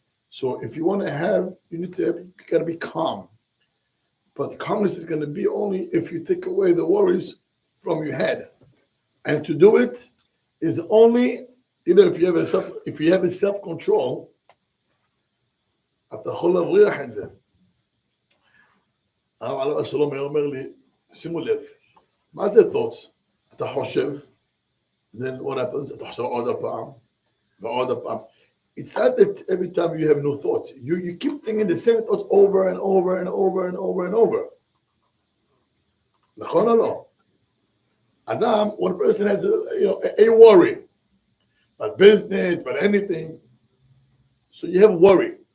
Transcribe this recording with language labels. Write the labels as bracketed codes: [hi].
[en] So if you want to have, you got to be calm. But calmness is going to be only if you take away the worries from your head. And to do it is only either if you have a self-control. [he] אתה יכול להבריח את זה. הרב עליו השלום היה אומר לי, שימו לב, מה זה thoughts? אתה חושב, [en] then what happens? [he] אתה חושב עוד הפעם, ועוד הפעם. [en] It's not that every time you have new thoughts. You keep thinking the same thoughts over and over and over and over and over. [he] נכון או לא? [en] אדם, one person has a worry, about business, about anything. So you have worry.